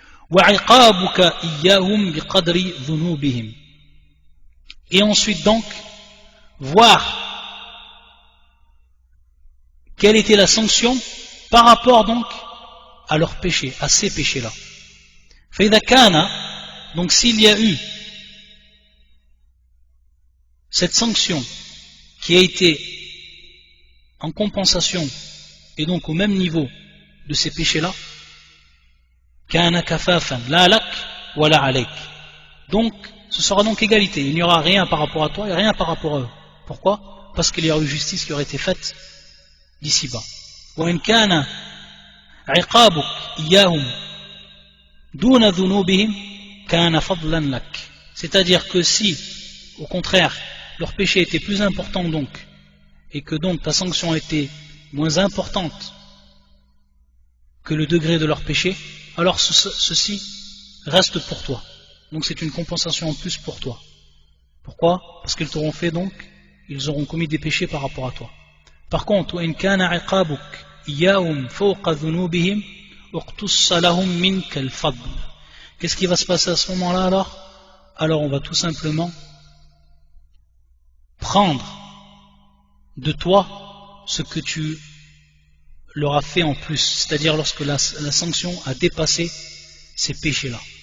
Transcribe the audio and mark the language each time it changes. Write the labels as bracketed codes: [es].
[ar] وعقابك إياهم بقدر ذنوبهم. [fr] Et ensuite donc voir quelle était la sanction par rapport donc à leurs péchés, à ces péchés-là. [ar] فإذا كان, [fr] donc s'il y a eu cette sanction qui a été en compensation et donc au même niveau de ces péchés-là, [ar] كان كفافا لا لك ولا عليك. [fr] Donc ce sera donc égalité, il n'y aura rien par rapport à toi et rien par rapport à eux. Pourquoi? Parce qu'il y aura eu justice qui aurait été faite d'ici-bas. [ar] وإن كان عقابك إياهم دون ذنوبهم كان فضلا لك. [fr] C'est-à-dire que si, au contraire, leur péché était plus important donc, et que donc ta sanction était moins importante que le degré de leur péché, alors ceci reste pour toi. Donc c'est une compensation en plus pour toi. Pourquoi? Parce qu'ils t'auront fait donc, ils auront commis des péchés par rapport à toi. Par contre, [ar] وإن كان عقابك إياهم فوق ذنوبهم اقتص لهم منك الفضل. [fr] Qu'est-ce qui va se passer à ce moment-là alors? Alors on va tout simplement prendre de toi ce que tu leur as fait en plus, c'est-à-dire lorsque la sanction a dépassé ces péchés-là.